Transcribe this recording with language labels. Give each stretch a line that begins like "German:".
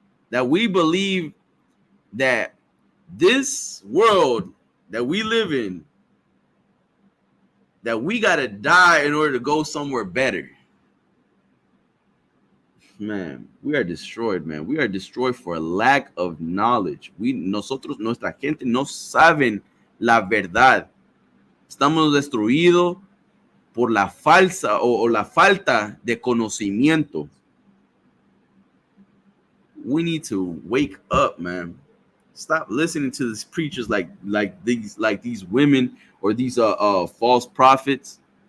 English: That we believe that this world that we live in, that we gotta die in order to go somewhere better. Man, we are destroyed, man. We are destroyed for a lack of knowledge.
Spanish: Nuestra gente no saben la verdad. Estamos destruidos por la falsa o la falta de conocimiento.
English: We need to wake up, man. Stop listening to these preachers like these women or these false prophets.